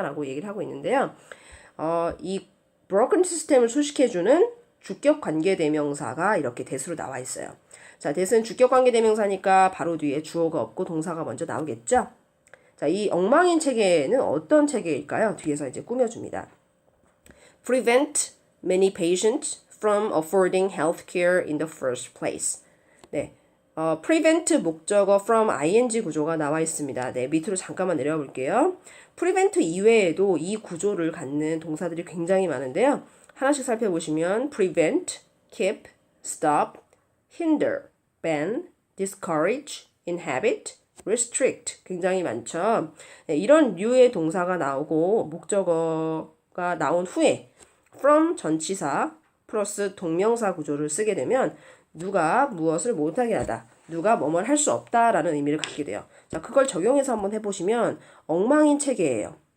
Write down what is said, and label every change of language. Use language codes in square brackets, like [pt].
[ko] 라고 얘기를 하고 있는데요. 이 [en] broken system [ko] 을 수식해주는 주격관계대명사가 이렇게 대수로 나와 있어요. 자, 대수는 주격관계대명사니까 바로 뒤에 주어가 없고 동사가 먼저 나오겠죠? 자, 이 엉망인 체계는 어떤 체계일까요? 뒤에서 이제 꾸며줍니다. [en] Prevent many patients from affording healthcare in the first place. [ko] 네, prevent 목적어 from ing 구조가 나와 있습니다. 네, 밑으로 잠깐만 내려와 볼게요. prevent 이외에도 이 구조를 갖는 동사들이 굉장히 많은데요. 하나씩 살펴보시면 prevent, keep, stop, hinder, ban, discourage, inhibit, restrict 굉장히 많죠. 네, 이런 류의 동사가 나오고 목적어가 나온 후에 from 전치사 플러스 동명사 구조를 쓰게 되면 누가 무엇을 못하게 하다, 누가 뭐뭘 할 수 없다라는 의미를 갖게 돼요. 자, 그걸 적용해서 한번 해보시면 엉망인 체계예요.